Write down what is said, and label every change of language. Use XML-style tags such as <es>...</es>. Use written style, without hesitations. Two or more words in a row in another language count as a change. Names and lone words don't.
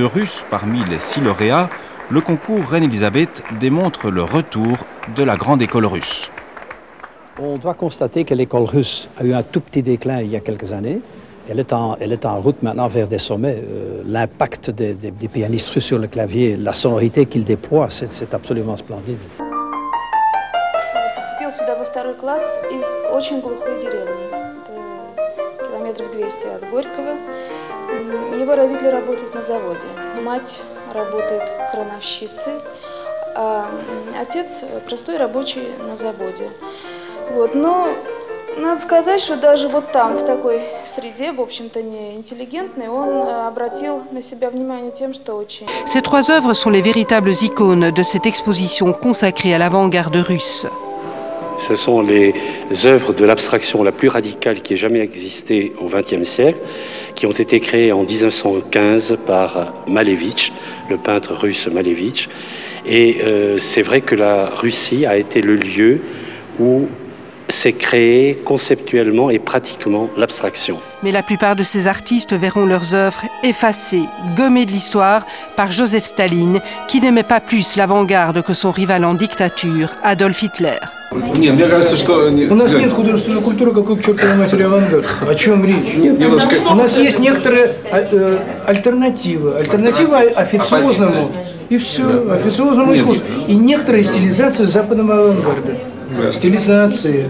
<fr>Russes parmi les 6 lauréats, le concours Reine-Elisabeth démontre le retour de la grande école russe. On doit constater que l'école russe a eu un tout petit déclin il y a quelques années. Elle est en route maintenant vers des sommets. L'impact des pianistes russes sur le clavier, la sonorité qu'ils déploient, c'est absolument splendide.</fr> <ru>Поступил сюда во 2 класс из очень глухой деревни. Это километров 200 от Горького. Его родители работают на заводе. Мать работает крановщицей, а отец простой рабочий на заводе. Вот, но надо сказать, что даже вот там, в такой среде, в общем-то, не интеллигентной, он обратил на себя внимание тем, что очень...</ru> <fr>Ces 3 œuvres sont les véritables icônes de cette exposition consacrée à l'avant-garde russe. Ce sont les œuvres de l'abstraction la plus radicale qui ait jamais existé au XXe siècle, qui ont été créées en 1915 par Malevitch, le peintre russe Malevitch. Et c'est vrai que la Russie a été le lieu où s'est créée conceptuellement et pratiquement l'abstraction. Mais la plupart de ces artistes verront leurs œuvres effacées, gommées de l'histoire par Joseph Staline, qui n'aimait pas plus l'avant-garde que son rival en dictature, Adolf Hitler.</fr> <ru>Не, мне кажется, что... У нас нет художественной культуры, какой к чертовой матери авангард. О чем речь? Немножко... У нас есть некоторые альтернативы. Альтернатива официозному. И все, официозному искусству. И некоторые стилизации западного авангарда. Стилизации.</ru>